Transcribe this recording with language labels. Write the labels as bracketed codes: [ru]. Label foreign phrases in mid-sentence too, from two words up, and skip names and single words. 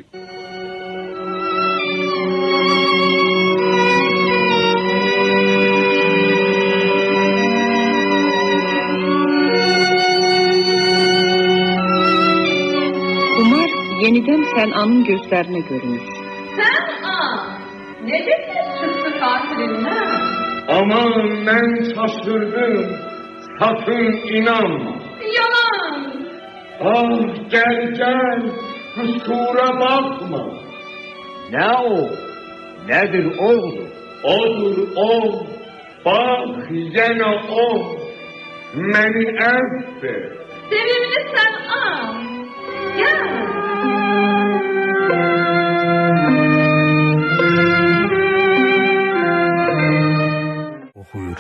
[az] Yenidən Sənanın gözlərinə görünür. Sənan, necə tez çıxdı qatilindən? [tr] Aman mən şaşırdım, sakın inanma. Yalan. Ah gel, kusura bakma. [az] Nə o? Nədir oğlum? Odur o, bak yenə o, məni əfv et. Sevimli Sənan, gel. Oxuyur.